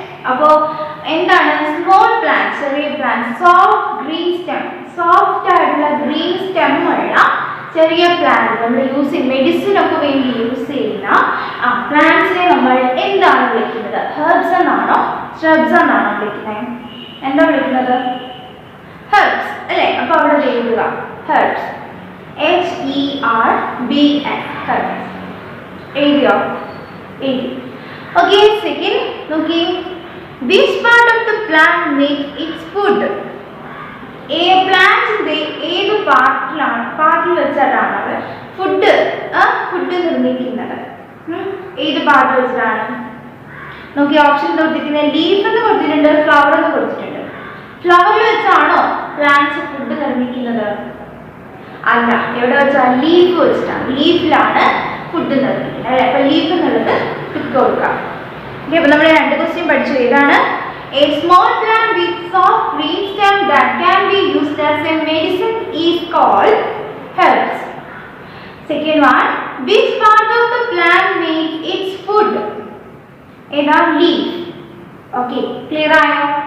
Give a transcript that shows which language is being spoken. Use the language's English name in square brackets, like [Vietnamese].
[Malayalam] അപ്പോൾ എന്താണ് small plant, ചെറിയ plant, soft green stem, soft ആയിട്ടുള്ള ഗ്രീൻ സ്റ്റെം ഉള്ള ചെറിയ പ്ലാന്റ് നമ്മൾ യൂസ് ചെയ്യും, മെഡിസിൻ ഒക്കെ വേണ്ടി യൂസ് ചെയ്യുന്ന പ്ലാന്റ്സിനെ നമ്മൾ എന്താണ് വിളിക്കുന്നത്? ഹെർബ്സ് എന്നാണോ ഷ്രബ്സ് എന്നാണോ വിളിക്കുന്നത്? എന്താ വിളിക്കുന്നത്? ഹെർബ്സ് അല്ലേ? അപ്പോൾ അവിടെ എഴുതുക ഹെർബ്സ്, HERBS, ഹെർബ്സ്. എഴുതിയോ? എഴുതി. [English] okay, [Malayalam] സെക്കൻഡ് നോക്കി, [English] which part of the plant makes its food? [Malayalam] പ്ലാന്റിന്റെ ഏത് പാർട്ടിൽ വെച്ചിട്ടാണ് ഫുഡ് നിർമ്മിക്കുന്നത്? ഏത് പാർട്ട് വെച്ചിട്ടാണ്? നോക്കി, ഓപ്ഷൻ കൊടുത്തിരിക്കുന്നത് ലീഫ് എന്ന് കൊടുത്തിട്ടുണ്ട്, ഫ്ലവർ എന്ന് കൊടുത്തിട്ടുണ്ട്. ഫ്ലവറിൽ വെച്ചാണോ പ്ലാന്റ്സ് ഫുഡ് നിർമ്മിക്കുന്നത്? അല്ല, എവിടെ വെച്ചാൽ? ലീഫ് വെച്ചിട്ടാണ്. ലീഫിലാണ് ഫുഡ് നിർമ്മിക്കുന്നത് അല്ലേ? അപ്പൊ ലീഫ് എന്നുള്ളത് ടിക്ക് കൊടുക്കാം. ഓക്കെ, അപ്പോൾ നമ്മൾ രണ്ട് ക്വസ്റ്റ്യൻ പഠിച്ചു. ഏതാണ്? [English] A small plant with soft green stem that can be used as a medicine is called herbs. Second one, which part of the plant makes its food? ഏതാ? leaf. Okay, clear ആയോ?